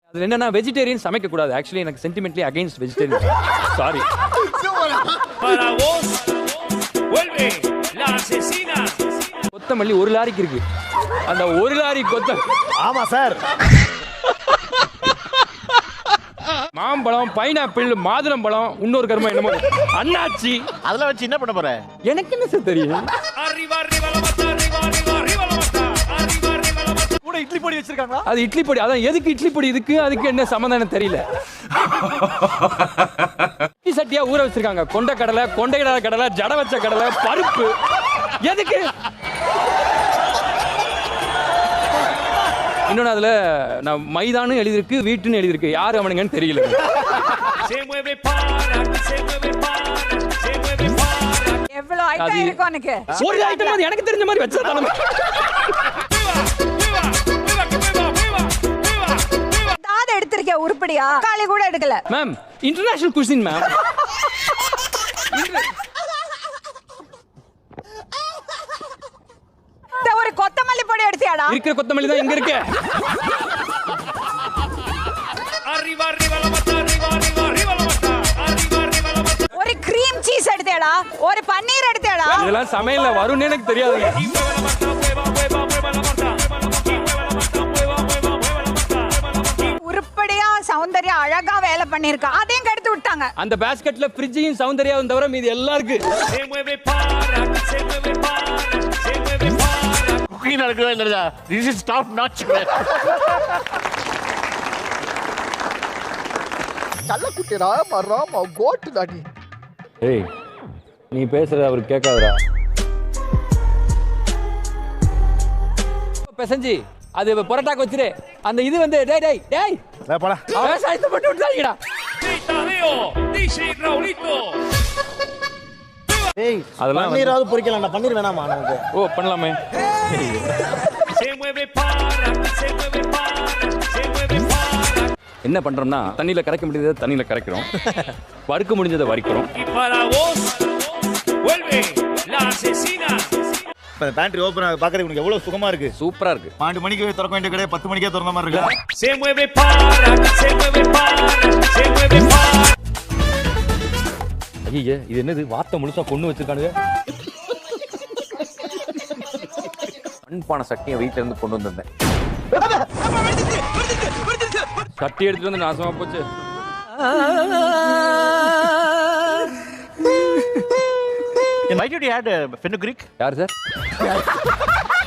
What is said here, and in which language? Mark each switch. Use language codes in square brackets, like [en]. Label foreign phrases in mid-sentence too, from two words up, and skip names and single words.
[ta] அது என்னன்னா வெஜிடேரியன் சமைக்க கூடாது. ஆக்சுவலி எனக்கு [en] sentimentally against vegetarian. [ta] சாரி. [es] Para vos, vuelve la asesina. [ta] கொத்தமல்லி ஒரு லாரிக்கு இருக்கு. அந்த ஒரு லாரி ஆமா சார். மாம்பழம், பைனாப்பிள், மாதுளம்பழம், இன்னொரு கருமா என்னமோ அண்ணாச்சி. அதெல்லாம் வச்சு என்ன பண்ண போற? எனக்கு என்ன சார் தெரியும்? [es] Arriba, arriba la mata, arriba, arriba, arriba la mata. Arriba, arriba la mata. [ta] கூட இட்லி பொடி வச்சிருக்காங்களா? அது இட்லி பொடி. அதான் எதுக்கு இட்லி பொடி இதுக்கு அதுக்கு என்ன சம்மந்தம் தெரியல. இட்லி சட்டியா ஊற வச்சிருக்காங்க. கொண்ட கடலை, கடலை, ஜட வச்ச கடலை, பருப்பு. எதுக்கு? இன்னொன்னு அதுல நான் மைதான்னு எழுதிருக்கு, வீட்டுன்னு எழுதிருக்கு. யார் அவனுங்கன்னு தெரியல. [es] Se mueve para, se mueve para, se mueve para. [ta] எவ்வளவு ஐட்டம் இருக்கு உனக்கு? ஒரு ஐட்டம் அது எனக்கு தெரிஞ்ச மாதிரி வச்சா தானே. தாத எடுத்திருக்கே உருப்படியா? காலி கூட எடுக்கல. [en] ma'am international cuisine ma'am. [ta] ஒரு கொத்தமல்லி பொடி எடுத்தியாடா? இருக்கிற கொத்தமல்லி தான் எங்க இருக்கு? [es] Arriba, arriba la mata, arriba, arriba, arriba la mata. Arriba, arriba la mata. [ta] ஒரு [en] cream cheese [ta] எடுத்தியாடா? ஒரு பன்னீர் எடுத்தியாடா? இதெல்லாம் சமையல்ல வரும்னு எனக்கு தெரியாது. [es] Y mueve la mata, mueva, mueva, mueva la mata. Y mueve la mata, mueva, mueva, mueva la mata. [ta] உருப்படியா சௌந்தர்யா அழகா வேலை பண்ணிருக்கா. அதையும் கெடுத்து விட்டாங்க. அந்த பாஸ்கெட்ல ஃப்ரிட்ஜையும் சௌந்தர்யாவும் தவிர மீதி எல்லாம் இருக்கு. [es] Se mueve para, se mueve para, se mueve para. [ta] குக்கிங் நடக்குதா இல்லையா? [en] This is top notch. [ta] கள்ளக்குட்டிடா மராமா கோட்டு தாடி. ஏய் நீ பேசுறது அவர் கேட்காதடா. பெசஞ்சி அது பரோட்டாக்கு வச்சிரு. அந்த இது வந்து டேய் டேய் டேய் போடா. விவசாயத்தை போட்டு விட்டாங்கடா. Tadeo, DJ Raulito. ஏய் அதெல்லாம் பன்னீராவது பொரிக்கலாம்டா. பன்னீர் வேணாமா நமக்கு? ஓ பண்ணலாமே. [es] Se mueve para, se mueve para, se mueve para. [ta] என்ன பண்றோம்னா தண்ணியில கரைக்க முடியாத தண்ணியில கரைக்கிறோம். வறுக்க முடிஞ்சதை வறுக்கிறோம். [es] Y para vos, vuelve la asesina. [ta] இந்த [en] pantry open [ta] ஆக பாக்குறது உங்களுக்கு எவ்வளவு சுகமா இருக்கு. சூப்பரா இருக்கு. 12 மணிக்கு திறக்க வேண்டிய கடை 10 மணிக்கே திறந்த மாதிரி இருக்கு. [es] Se mueve para, se mueve para, se mueve para. [ta] ஐயே இது என்னது வார்த்தை முழுசா கொண்டு வச்சிருக்கானுங்க. அன்பான சட்டியை வீட்டுல இருந்து கொண்டு வந்திருந்தேன். சட்டி எடுத்துட்டு வந்து நாசமா போச்சு. [en] Why did you add fenugreek? [ta] யார் சார்?